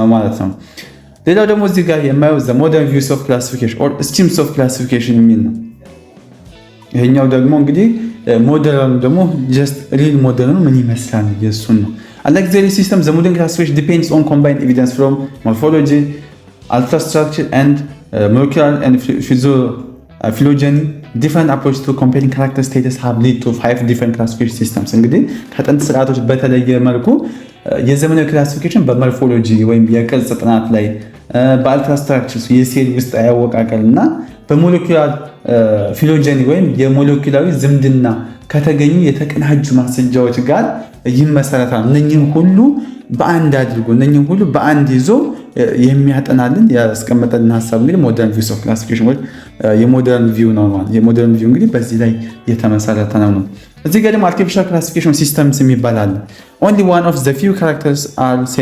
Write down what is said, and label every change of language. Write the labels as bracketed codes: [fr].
[am] ማለት ነው። ሌላው ደግሞ እዚህ ጋር የማየው [en] ዘ ሞደርን ቪውስ ኦፍ ክላሲፊኬሽን [am] ኦር ስኪምስ ኦፍ ክላሲፊኬሽን የሚል ነው። ይሄኛው ደግሞ እንግዲህ ሞዴሉን ደግሞ ጀስት ሪል ሞዴሉን ምን ይመስላል የሱን ነው። [en] Unlike the system, the modern classification depends on combined evidence from morphology, ultrastructure, and molecular and phylogeny. Different approaches to comparing character status have led to 5 different classification systems. [am] እንግዲህ ከጥንት ስርዓቶች በተለየ መልኩ የዘመናዊ ክላሲፊኬሽን በሞርፎሎጂ ወይም የቅርጽ ጥናት ላይ በአልትራስትራክቸር የሴል ውስጥ አወቃቀር እና በሞለኪውላር ፊሎጀኒ ወይም የሞለኪውላዊ ዝምድና ከተገኙ የተቀናጁ ማስረጃዎች ጋር ይመሰረታል። እነኚህን ሁሉ በአንድ አድርጎ እነኚህን ሁሉ በአንድ ይዞ የሚያጠናልን ያስቀመጠልን ሀሳብ እንግዲህ [en] ሞደርን ቪውስ ኦፍ ክላሲፊኬሽን [am] ወይ የሞደርን ቪው ነው ማለት። የሞደርን ቪው እንግዲህ በዚህ ላይ የተመሰረተ ነው። እዚህ ጋር ደግሞ አርቲፊሻል ክላሲፊኬሽን ሲስተምስ የሚባል አለ። [en] only one of the few characters are